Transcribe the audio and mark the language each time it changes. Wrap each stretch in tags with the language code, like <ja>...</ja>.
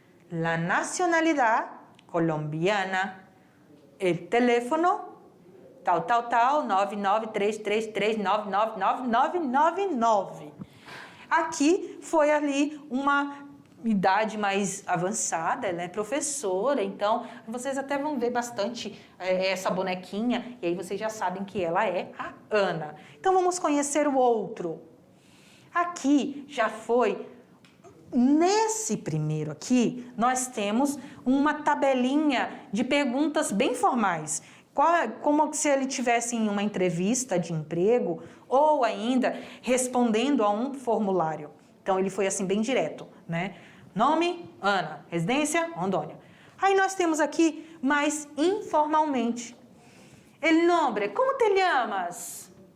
<es>La nacionalidad, colombiana, el teléfono, tal, 99333999999.</es> <pt>Aqui foi ali uma idade mais avançada, ela é professora, então vocês até vão ver bastante essa bonequinha, e aí vocês já sabem que ela é a Ana. Então vamos conhecer o outro. Aqui já foi, nesse primeiro aqui, nós temos uma tabelinha de perguntas bem formais, como se ele tivesse em uma entrevista de emprego ou ainda respondendo a um formulário. Então ele foi assim bem direto, né? Nome, Ana. Residência, Rondônia. Aí nós temos aqui mais informalmente.</pt> <es>El nombre, ¿cómo te llamas?</es>